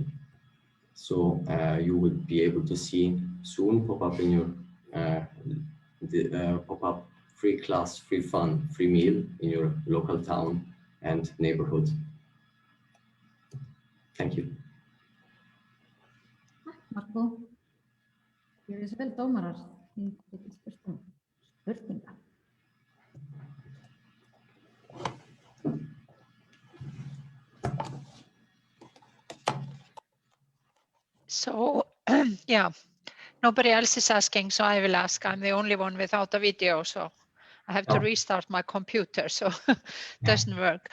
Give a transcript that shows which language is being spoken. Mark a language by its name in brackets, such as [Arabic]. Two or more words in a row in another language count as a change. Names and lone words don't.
[English] So you will be able to see soon pop up in your pop-up free class, free fun, free meal in your local town and neighborhood. Thank you. Marco, [Icelandic] hér er vel dómarar í spurninga. [English] So, yeah, nobody else is asking, so I will ask. I'm the only one without a video, so I have to restart my computer, so it doesn't work.